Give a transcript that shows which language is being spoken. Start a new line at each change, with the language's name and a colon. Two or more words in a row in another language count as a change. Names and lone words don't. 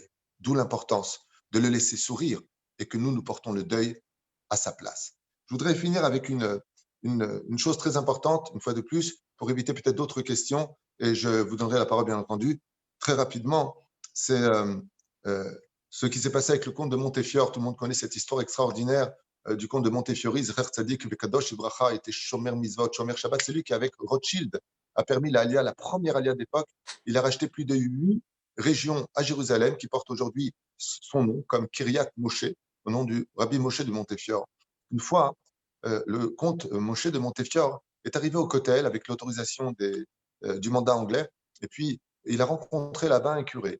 French: D'où l'importance de le laisser sourire et que nous portons le deuil à sa place. Je voudrais finir avec une chose très importante, une fois de plus, pour éviter peut-être d'autres questions. Et je vous donnerai la parole, bien entendu. Très rapidement, c'est ce qui s'est passé avec le comte de Montefiore. Tout le monde connaît cette histoire extraordinaire du comte de Montefiore,
Hebrew: זכר צדיק וקדוש לברכה,
French: était
Hebrew: שומר מצוות, שומר שבת.
French: C'est lui qui, avec Rothschild, a permis la première alia d'époque. Il a racheté plus de 8 régions à Jérusalem qui portent aujourd'hui son nom, comme Kiryat Moshe, au nom du Rabbi Moshe de Montefiore. Une fois, le comte Moshe de Montefiore est arrivé au Kotel avec l'autorisation du mandat anglais, et puis il a rencontré là-bas un curé.